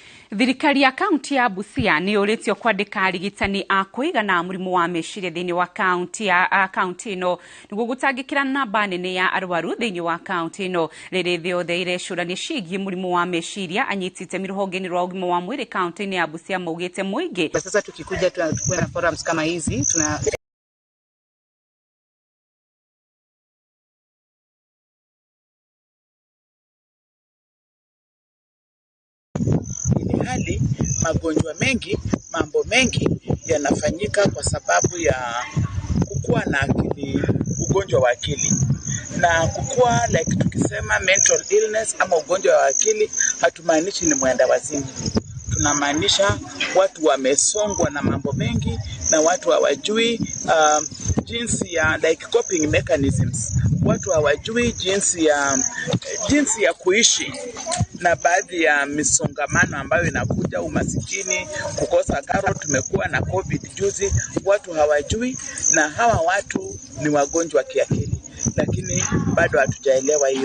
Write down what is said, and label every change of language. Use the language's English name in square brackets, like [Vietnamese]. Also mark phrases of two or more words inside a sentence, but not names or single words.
[Kikuyu] Thirikari ya kaunti ya Busia ni ũrĩtio kwandĩka arigitani a kũigana mũrimũ wa meciria thĩinĩ wa kaunti ĩno nĩguo gũtangĩkĩra namba nene ya arwaru thĩinĩ wa kaunti ĩno rĩrĩ thĩ yothe irecũrania ciĩgiĩ mũrimũ wa meciria. Anyiti itemi rũhonge-inĩ rwa ũgima wa mwĩrĩ kaunti-inĩ ya Busia maugĩte mũingĩ. [Swahili] Sasa tukikuja tuwe na forums kama hizi hali magonjwa mengi, mambo mengi yanafanyika kwa sababu ya kukua na akili, ugonjwa wa akili. Na kukua like tukisema [English] mental illness [Swahili] ama ugonjwa wa akili, hatumaanishi ni mwenda wazimu. Tunamaanisha watu wamesongwa na mambo mengi na watu hawajui jinsi ya like [English] coping mechanisms. [Swahili] Watu hawajui jinsi ya kuishi na baadhi ya misongamano ambayo inakuja, umasikini, kukosa karo. Tumekuwa na COVID juzi, watu hawajui, na hawa watu ni wagonjwa kiakili, lakini bado hatujaelewa hiyo.